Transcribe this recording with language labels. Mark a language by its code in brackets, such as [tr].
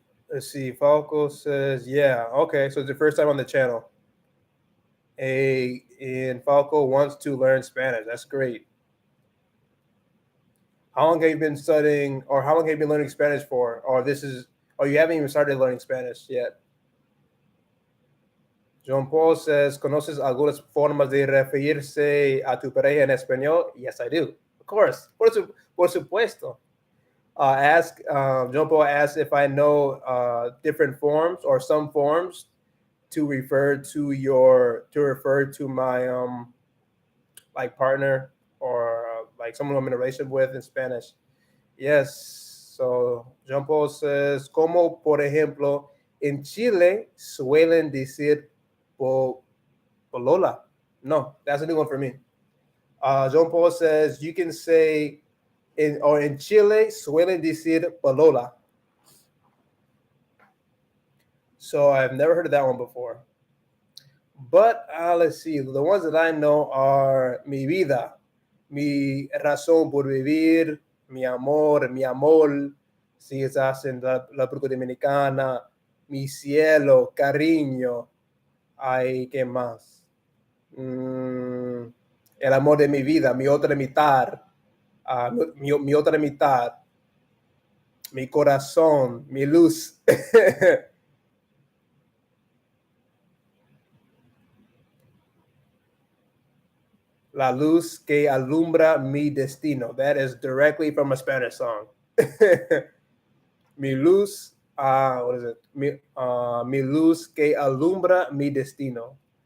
[en] Let's see. Falco says, yeah, okay. So it's the first time on the channel. And Falco wants to learn Spanish. That's great. How long have you been studying, or how long have you been learning Spanish for? Or you haven't even started learning Spanish yet? John Paul says, [es] ¿conoces algunas formas de referirse a tu pareja en español? [en] Yes, I do. Of course. [es] Por supuesto. [en] John Paul asks if I know different forms or some forms to refer to my like partner or like someone I'm in a relationship with in Spanish. Yes. So John Paul says, [es] como por ejemplo, en Chile suelen decir polola. [en] No, that's a new one for me. John Paul says you can say in Chile [es] suelen decir polola. [en] So I've never heard of that one before. But let's see. The ones that I know are [es] mi vida, mi razón por vivir, mi amor, mi amor, si estás en la República Dominicana, mi cielo, cariño. Ay, ¿qué más? El amor de mi vida, mi otra mitad, mi otra mitad, mi corazón, mi luz. La luz que alumbra mi destino. [en] That is directly from a Spanish song. [es] Mi luz, [en] what is it? [es] Mi luz que alumbra mi destino.